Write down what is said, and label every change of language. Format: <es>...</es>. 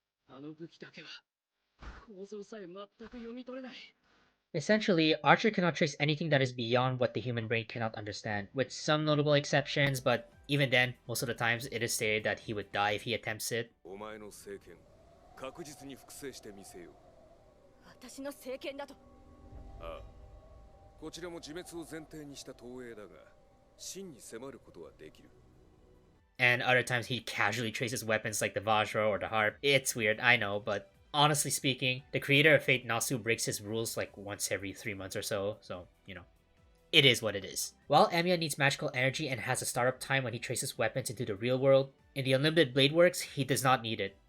<ja>あの武器だけは構造さえ全く読み取れない。</ja> <en>Essentially, Archer cannot trace anything that is beyond what the human brain cannot understand, with some notable exceptions, but even then, most of the times it is stated that he would die if he attempts it.</en> <ja>お前の聖剣確実に複製してみせよう。私の聖剣だと。ああ、こちらも自滅を前提にした投影だが、真に迫ることはできる。</ja> <en>And other times he casually traces weapons like the Vajra or the Harp. It's weird, I know, but honestly speaking, the creator of Fate Nasu breaks his rules like once every 3 months or so, you know. It is what it is. While Emiya needs magical energy and has a startup time when he traces weapons into the real world, in the Unlimited Blade Works, he does not need it.</en>